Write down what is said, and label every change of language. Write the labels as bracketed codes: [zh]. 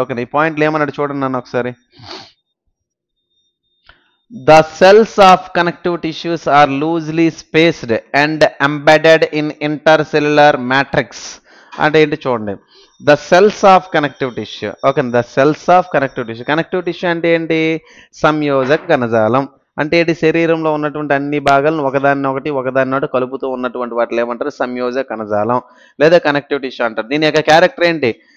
[te] Okay, ఈ పాయింట్లు ఏమన్నాడు చూడండి నన్ను ఒకసారి. [en] The cells of connective tissues are loosely spaced and embedded in intercellular matrix. [te] అంటే ఏంటి చూడండి, the cells of connective tissue. Okay, [en] The cells of connective tissue. [te] Connective tissue అంటే ఏంటి? సంయోజక కణజాలం. అంటే ఏంటి? శరీరంలో ఉన్నటువంటి అన్ని భాగాలను ఒకదాన్ని కలుపుతూ ఉన్నటువంటి వాటిని ఏమంటారు? సంయోజక కణజాలం లేదా కనెక్టివ్ టిష్యూ అంటారు. దీని యొక్క క్యారెక్టర్ ఏంటి?